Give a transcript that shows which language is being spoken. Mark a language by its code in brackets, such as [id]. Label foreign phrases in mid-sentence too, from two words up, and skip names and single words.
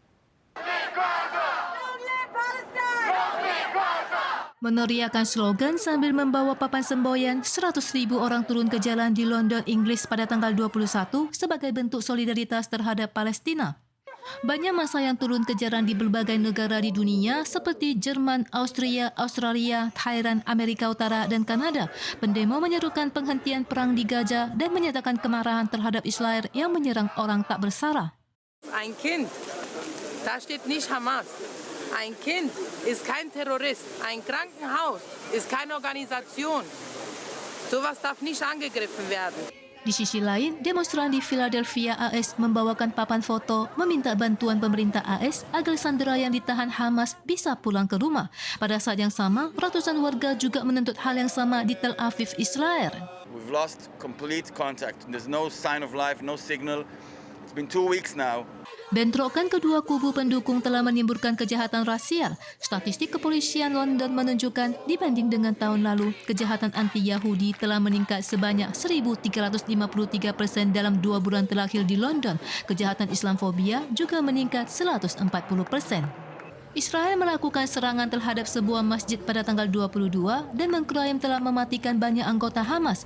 [id] Meneriakkan slogan sambil membawa papan semboyan, 100.000 orang turun ke jalan di London, Inggris pada tanggal 21 sebagai bentuk solidaritas terhadap Palestina. Banyak massa yang turun ke jalan di berbagai negara di dunia seperti Jerman, Austria, Australia, Thailand, Amerika Utara, dan Kanada. Pendemo menyerukan penghentian perang di Gaza dan menyatakan kemarahan terhadap Israel yang menyerang orang tak bersalah. [de] Ein Kind, da steht nicht Hamas. Ein Kind ist kein Terrorist. Ein Krankenhaus ist keine Organisation. Sowas darf nicht angegriffen werden. [id] Di sisi lain, demonstran di Philadelphia, AS membawakan papan foto meminta bantuan pemerintah AS agar sandera yang ditahan Hamas bisa pulang ke rumah. Pada saat yang sama, ratusan warga juga menuntut hal yang sama di Tel Aviv, Israel. [en] We've lost complete contact. There's no sign of life, no signal. It's been 2 weeks now. [id] Bentrokan kedua kubu pendukung telah menimbulkan kejahatan rasial. Statistik kepolisian London menunjukkan dibanding dengan tahun lalu, kejahatan anti-Yahudi telah meningkat sebanyak 1.353% dalam 2 bulan terakhir di London. Kejahatan Islamfobia juga meningkat 140%. Israel melakukan serangan terhadap sebuah masjid pada tanggal 22 dan mengklaim telah mematikan banyak anggota Hamas.